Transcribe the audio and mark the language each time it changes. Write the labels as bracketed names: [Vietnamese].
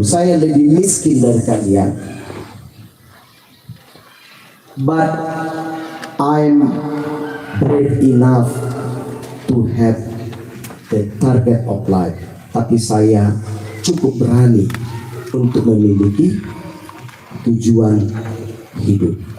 [Indonesian] Saya lebih miskin dari kalian. [English] But I'm brave enough to have the target of life. [Indonesian] Tapi saya cukup berani untuk memiliki tujuan hidup.